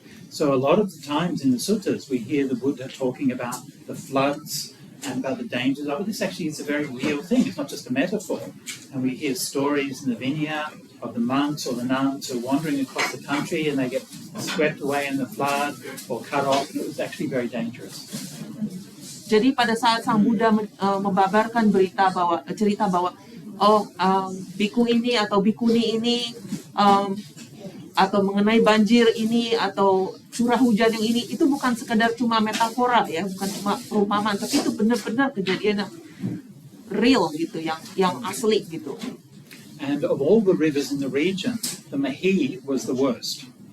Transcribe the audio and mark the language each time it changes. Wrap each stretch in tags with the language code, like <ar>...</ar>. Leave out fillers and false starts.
<en>So a lot of the times in the suttas we hear the Buddha talking about the floods and about the dangers of it. This actually is a very real thing. It's not just a metaphor. And we hear stories in the Vinaya of the monks or the nuns who are wandering across the country and they get swept away in the flood or cut off. It was actually very dangerous.</en> <id>Jadi pada saat Sang Buddha membabarkan cerita bahwa biku ini atau bikuni ini atau mengenai banjir ini atau curah hujan yang ini, itu bukan sekedar cuma metafora ya, bukan cuma perumpamaan, tapi itu benar-benar kejadian yang real gitu, yang asli gitu.</id> <en>And of all the rivers in the region, the Mahi was the worst.</en>